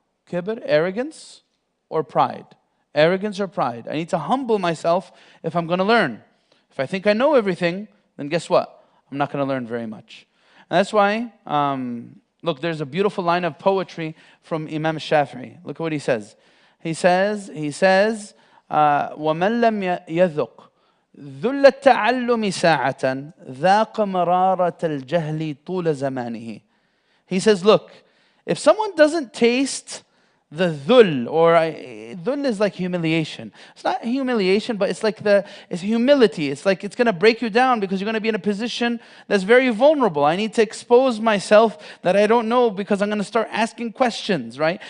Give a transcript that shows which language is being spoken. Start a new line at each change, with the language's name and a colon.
English: Kibr, arrogance, or pride. Arrogance or pride. I need to humble myself if I'm going to learn. If I think I know everything, then guess what? I'm not going to learn very much. And that's why, look, there's a beautiful line of poetry from Imam Shafi'i. Look at what he says. He says,
Arabic: وَمَنْ لَمْ يَذُقْ ذُلَّ التَّعَلُّمِ سَاعَةً ذَاقَ مَرَارَةَ الْجَهْلِ طُولَ زَمَانِهِ.
English: He says, look, if someone doesn't taste the dhul, or dhul is like humiliation. It's not humiliation, but it's like it's humility. It's like it's going to break you down because you're going to be in a position that's very vulnerable. I need to expose myself that I don't know because I'm going to start asking questions, right?